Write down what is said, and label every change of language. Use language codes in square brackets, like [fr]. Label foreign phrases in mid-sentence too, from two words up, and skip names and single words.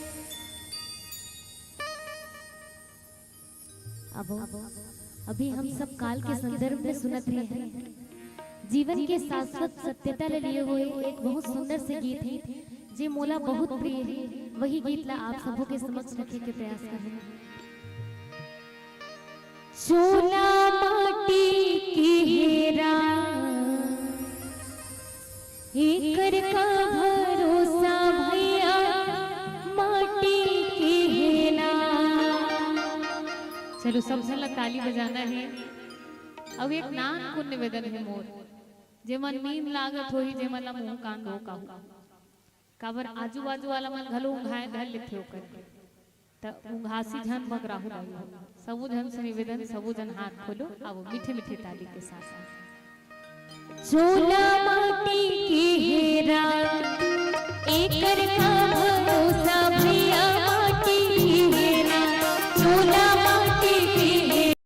[hne] अब अभी हम सब काल के संदर्भ में सुनत रहे हैं, जीवन के शाश्वत सत्यता ले लिए हुए एक बहुत सुंदर से गीत है जे मोला बहुत प्रिय है। वही गीत ला आप सबों के समक्ष रखे के प्रयास कर रहे हैं। चोला माटी की हेरा एकर का भरोसा भैया माटी की हेला। चलो सब जन ताली बजाना है। अब एक नान को निवेदन है मोर जे मन नींद लागत होही जे मन मुंह कान धो कहू काबर आजू बाजू वाला मन घलो उंघाए धर लेथे ओकर त उंघासी झन बगराहु रही। सबो जन से निवेदन सबो जन हाथ खोलो। अब मीठे मीठे ताली के साथ चोला माटी की हेरा एकर का भरोसा भैया माटी की हेरा। चोला माटी की हेरा